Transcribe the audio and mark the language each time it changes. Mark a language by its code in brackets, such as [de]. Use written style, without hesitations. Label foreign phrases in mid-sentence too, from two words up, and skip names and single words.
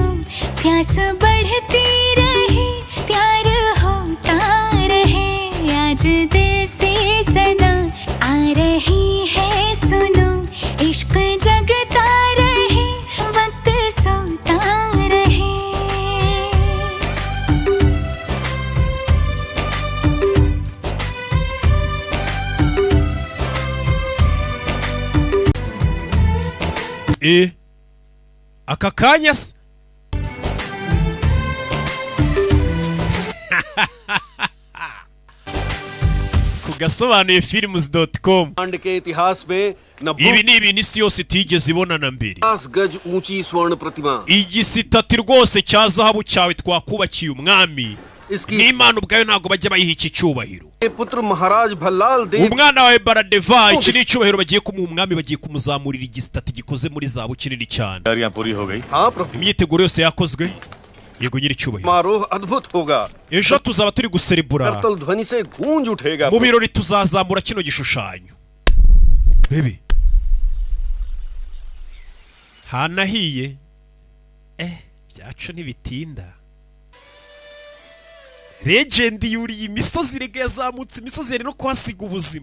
[hi] प्यास बढ़ती रहे प्यार होता रहे. आज दिल से सदा आ रही है सुनो. इश्क जगता रहे वक्त सोता रहे. [rw] aka kanya se kugasobanuye films.com. [hi] के इतिहास में [rw] ibi ni ibintu isi yose itigeze ibonana mbere. [hi] 50 गज ऊंची स्वर्ण प्रतिमा. [rw] igisitati rwose cya zahabu cyawe twakubakiye umwami. n'Imana ubwayo ntabwo bajya bayiha iki cyubahiro. [hi] पुत्र महाराज भल्लाल देव. [rw] umwana wawe Baradeva iki ni icyubahiro bagiye kumuha umwami. bagiye kumuzamurira igisitati gikoze muri zahabu kinini cyane. imyiteguro yose yakozwe. yego nyiri cyubahiro. [hi] समारोह अद्भुत होगा. [rw] ejo tuzaba turi guserebura. [hi] करतल ध्वनि से गूंज उठेगा. [rw] mu birori tuzazamura kino gishushanyo. bebe hanahiye byacu ntibitinda. legend yuriye imisozi rege yazamutse imisozi yari no kuhasiga ubuzima.